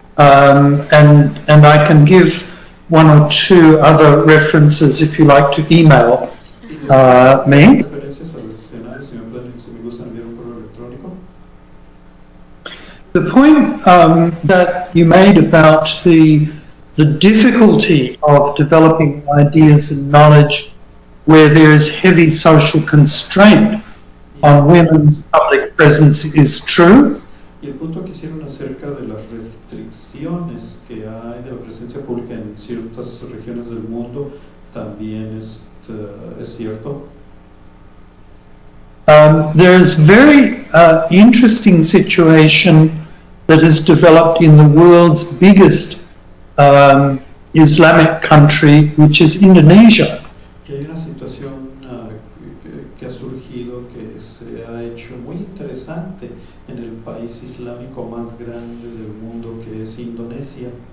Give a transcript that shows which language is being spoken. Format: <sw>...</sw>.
<en>And I can give one or two other references if you like to email me.</en> <es>Referencias adicionales, si me gustan enviar un correo electrónico.</es> <en>The point that you made about the difficulty of developing ideas and knowledge where there is heavy social constraint on women's public presence is true.</en> <es>Y el punto que hicieron acerca de las restricciones que hay de la presencia pública en ciertas regiones del mundo también es cierto.</es> <en>There is very interesting situation that has developed in the world's biggest Islamic country, which is Indonesia.</en> <es>Que hay una situación que ha surgido, que se ha hecho muy interesante en el país islámico más grande del mundo, que es Indonesia.</es>